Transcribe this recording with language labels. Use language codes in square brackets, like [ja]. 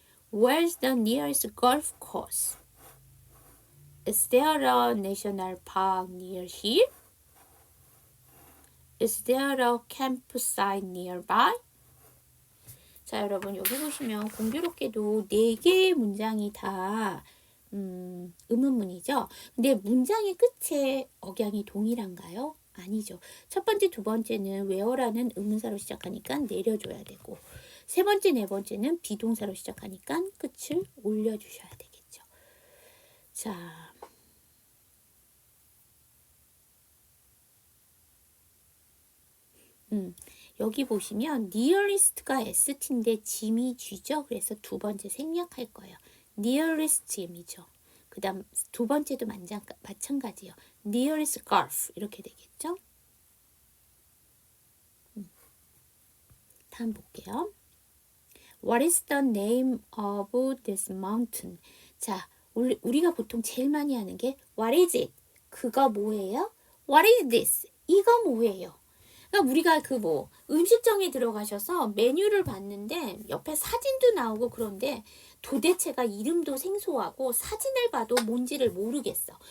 [en] Where's the nearest golf course? Is there a national park near here? Is there a campsite nearby? [ko] 자, 여러분 여기 보시면 공교롭게도 네 개의 문장이 다 의문문이죠. 근데 문장의 끝에 억양이 동일한가요? 아니죠. 첫 번째, 두 번째는 where라는 의문사로 시작하니까 내려줘야 되고, 세 번째, 네 번째는 비동사로 시작하니까 끝을 올려주셔야 되겠죠. 자, 여기 보시면 nearest가 st인데 gym이 g죠. 그래서 두 번째 생략할 거예요. nearest gym이죠. 그 다음 두 번째도 마찬가지요. nearest golf 이렇게 되겠죠. 다음 볼게요. [en] What is the name of this mountain? [ko] 자, 우리가 보통 제일 많이 하는 게 [en] What is it? [ko] 그거 뭐예요? [en] What is this? [ko] 이거 뭐예요? 그러니까 우리가 음식점에 들어가셔서 메뉴를 봤는데 옆에 사진도 나오고 그런데 도대체가 이름도 생소하고 사진을 봐도 뭔지를 모르겠어.